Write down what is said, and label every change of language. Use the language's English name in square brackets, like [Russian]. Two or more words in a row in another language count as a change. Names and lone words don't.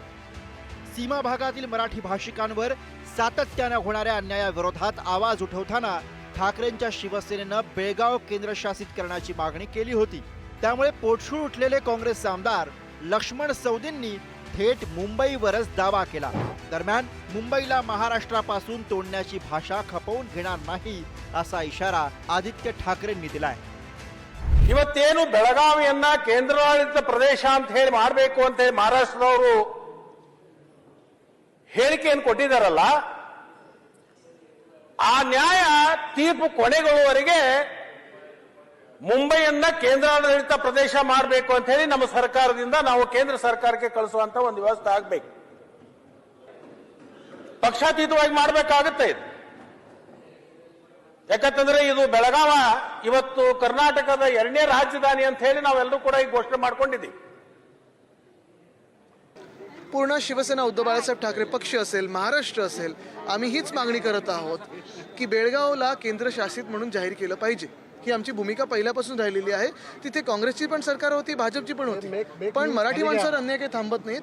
[Marathi] सीमा भागातील मराठी भाषिकांवर सातत्याने होणाऱ्या अन्यायाविरोधात आवाज उठवताना ठाकरेंच्या शिवसेनेनं बेळगाव केंद्रशासित करण्याची मागणी केली होती। त्यामुळे पोटशूळ उठलेले काँग्रेस आमदार लक्ष्मण सवदींनी थेट मुंबईवरच दावा केला। दरम्यान मुंबईला महाराष्ट्रापासून तोडण्याची भाषा खपवून घेणार नाही असा इशारा आदित्य ठाकरेंनी दिलाय। [Kannada] ಇವತ್ತೇನು ಬೆಳಗಾವಿಯನ್ನ ಕೇಂದ್ರಾಡಳಿತ ಪ್ರದೇಶ ಅಂತ ಹೇಳಿ ಮಾಡಬೇಕು ಅಂತ ಹೇಳಿ ಮಹಾರಾಷ್ಟ್ರದವರು ಹೇಳಿಕೆಯನ್ನು ಕೊಟ್ಟಿದ್ದಾರಲ್ಲ, ಆ ನ್ಯಾಯ ತೀರ್ಪು ಕೊನೆಗೊಳ್ಳುವವರೆಗೆ ಮುಂಬೈಯನ್ನ ಕೇಂದ್ರಾಡಳಿತ ಪ್ರದೇಶ ಮಾಡಬೇಕು ಅಂತ ಹೇಳಿ ನಮ್ಮ ಸರ್ಕಾರದಿಂದ ನಾವು ಕೇಂದ್ರ ಸರ್ಕಾರಕ್ಕೆ ಕಳಿಸುವಂತ ಒಂದು ವ್ಯವಸ್ಥೆ ಆಗಬೇಕು। ಪಕ್ಷಾತೀತವಾಗಿ ಮಾಡಬೇಕಾಗುತ್ತೆ ಇದು। ಯಾಕಂತಂದ್ರೆ ಇದು ಬೆಳಗಾವ ಇವತ್ತು ಕರ್ನಾಟಕದ ಎರಡನೇ ರಾಜಧಾನಿ ಅಂತ ಹೇಳಿ ನಾವೆಲ್ಲರೂ ಕೂಡ ಈಗ घोषಣೆ ಮಾಡ್ಕೊಂಡಿದ್ದೀವಿ। [Marathi] पूर्ण शिवसेना उद्धव बाळासाहेब ठाकरे पक्ष असेल, महाराष्ट्र असेल, आम्ही हीच मागणी करत आहोत की बेळगावला केंद्रशासित म्हणून जाहीर केलं पाहिजे। ही आमची भूमिका पहिल्यापासून राहिलेली आहे। तिथे काँग्रेसची पण सरकार होती, भाजपची पण होती, पण मराठी माणसावर अन्याय काही थांबत नाही।